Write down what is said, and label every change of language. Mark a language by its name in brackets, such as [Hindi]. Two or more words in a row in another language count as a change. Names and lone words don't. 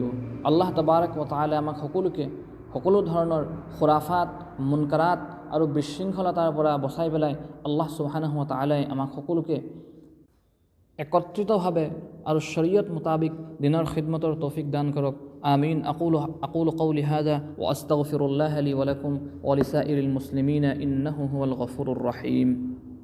[Assamese] আল্লাহ [Arabic] تبارك وتعالى [Assamese] আমাক সকলোকে সকলো ধৰণৰ খুৰাফাত, মুনকাৰাত আৰু বিশৃংখলতাৰ পৰা বচাই পেলাই আল্লাহ [Arabic] سبحانه وتعالى [Assamese] আমাক সকলোকে একত্ৰিতভাৱে আৰু শৰীয়ত মুতাবিক দিনৰ খিদমতৰ তৌফিক দান কৰক। আমিন। [Arabic] أقول قولي هذا وأستغفر الله لي ولكم ولسائر المسلمين إنه هو الغفور الرحيم.